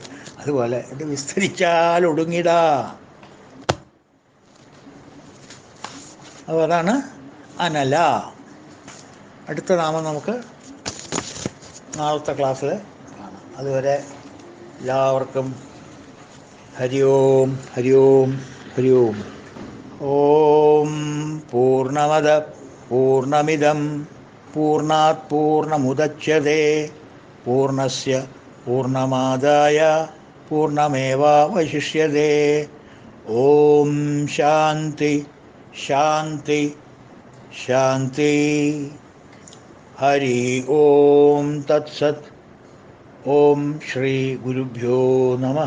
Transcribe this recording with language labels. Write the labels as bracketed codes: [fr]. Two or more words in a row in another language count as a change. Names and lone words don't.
[ml] അതുപോലെ ഇത് വിസ്തരിച്ചാൽ ഒടുങ്ങിടാ. അപ്പോൾ അതാണ് അനല. അടുത്ത നാമം നമുക്ക് നാളത്തെ ക്ലാസ്സിൽ കാണാം. അതുവരെ എല്ലാവർക്കും [sa] ഹരി ഓം, ഹരി ഓം, ഹരി ഓം. ഓം പൂർണ്ണമദ പൂർണ്ണമിദം പൂർണ്ണാത് പൂർണ്ണമുദച്യതേ പൂർണ്ണസ്യ പൂർണ്ണമാദായ പൂർണ്ണമേവാവശിഷ്യതേ. ഓം ശാന്തി ശാന്തി ശാന്തി. ഹരി ഓം തത്സത്. ഓം ശ്രീ ഗുരുഭ്യോ നമഃ.